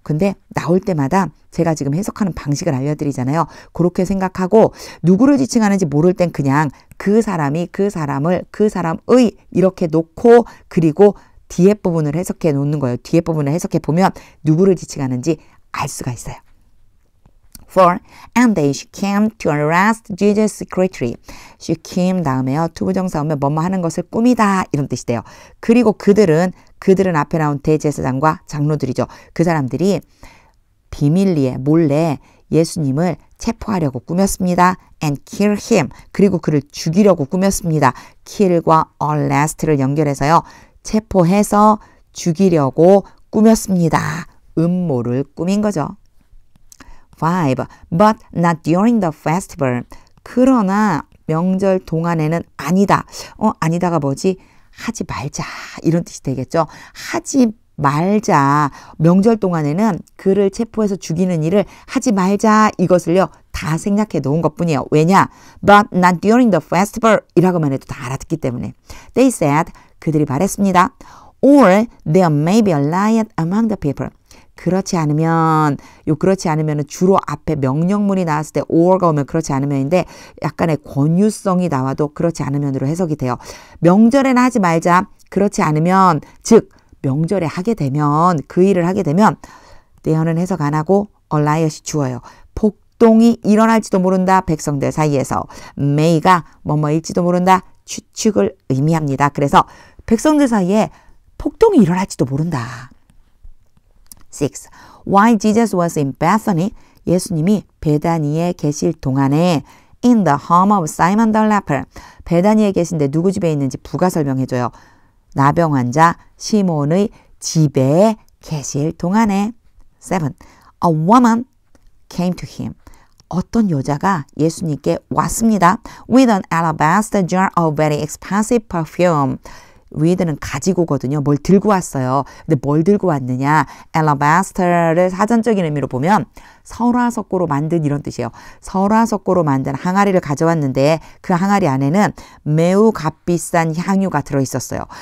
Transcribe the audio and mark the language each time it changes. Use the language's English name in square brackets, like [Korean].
[Korean] 근데 나올 때마다 제가 지금 해석하는 방식을 알려드리잖아요. 그렇게 생각하고 누구를 지칭하는지 모를 땐 그냥 그 사람이 그 사람을 그 사람의 이렇게 놓고 그리고 뒤에 부분을 해석해 놓는 거예요. 뒤에 부분을 해석해 보면 누구를 지칭하는지 알 수가 있어요. 4. [English] And they came to arrest Jesus secretly. [Korean] came 다음에요. 투부정사 오면 뭐뭐 하는 것을 꾸미다 이런 뜻이 돼요. 그리고 그들은 앞에 나온 대제사장과 장로들이죠. 그 사람들이 비밀리에 몰래 예수님을 체포하려고 꾸몄습니다. [English] And kill him. [Korean] 그리고 그를 죽이려고 꾸몄습니다. kill과 arrest를 연결해서요. 체포해서 죽이려고 꾸몄습니다. 음모를 꾸민 거죠. [English] 5. But not during the festival. [Korean] 그러나 명절 동안에는 아니다. 아니다가 뭐지? 하지 말자. 이런 뜻이 되겠죠. 하지 말자. 명절 동안에는 그를 체포해서 죽이는 일을 하지 말자. 이것을요. 다 생략해 놓은 것뿐이에요. 왜냐? [English] But not during the festival [Korean] 이라고만 해도 다 알아듣기 때문에. [English] They said, [Korean] 그들이 말했습니다. [English] Or there may be a riot among the people. [Korean] 그렇지 않으면 주로 앞에 명령문이 나왔을 때 or가 오면 그렇지 않으면인데 약간의 권유성이 나와도 그렇지 않으면으로 해석이 돼요. 명절에는 하지 말자. 그렇지 않으면 즉 명절에 하게 되면 그 일을 하게 되면 there는 해석 안 하고 a riot이 주어요. 폭동이 일어날지도 모른다. 백성들 사이에서 may가 뭐뭐일지도 모른다. 추측을 의미합니다. 그래서 백성들 사이에 폭동이 일어날지도 모른다. 6. [English] While Jesus was in Bethany, [Korean] 예수님이 베다니에 계실 동안에 [English] in the home of Simon the leper, [Korean] 베다니에 계신데 누구 집에 있는지 부가 설명해줘요. 나병 환자 시몬의 집에 계실 동안에 7. [English] A woman came to him. [Korean] 어떤 여자가 예수님께 왔습니다. [English] With an alabaster jar of very expensive perfume. [Korean] with는 가지고거든요. 뭘 들고 왔어요. 근데 뭘 들고 왔느냐. alabaster를 사전적인 의미로 보면 설화석고로 만든 이런 뜻이에요. 설화석고로 만든 항아리를 가져왔는데 그 항아리 안에는 매우 값비싼 향유가 들어있었어요.